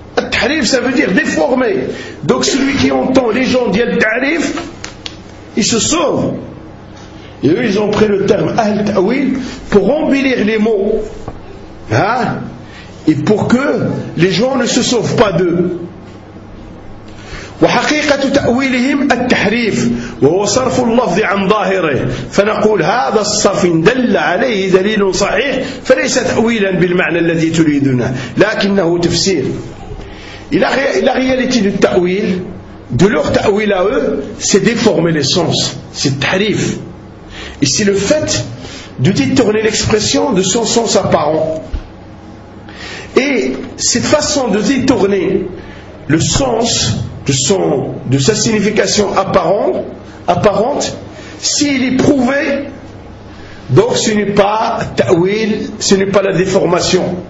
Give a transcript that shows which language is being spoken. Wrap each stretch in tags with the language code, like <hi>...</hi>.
<fr>Tahrif, ça veut dire déformé. Donc celui qui entend les gens dire Tahrif, il se sauve. Et eux, ils ont pris le terme Ahl Ta'wil pour embellir les mots. Hein? Et pour que les gens ne se sauvent pas d'eux.</fr> <ar>وحقيقة تأويلهم التحريف وهو صرف اللفظ عن ظاهره فنقول هذا الصرف دل عليه دليل صحيح فليس تأويلا بالمعنى الذي تريدنا لكنه تفسير.</ar> <fr>La réalité du ta'wil, de leur ta'wil à eux, c'est déformer les sens, c'est tahrif. Et c'est le fait de détourner l'expression de son sens apparent. Et cette façon de détourner le sens de, son, de sa signification apparente, s'il est prouvé, donc ce n'est pas ta'wil, ce n'est pas la déformation.</fr>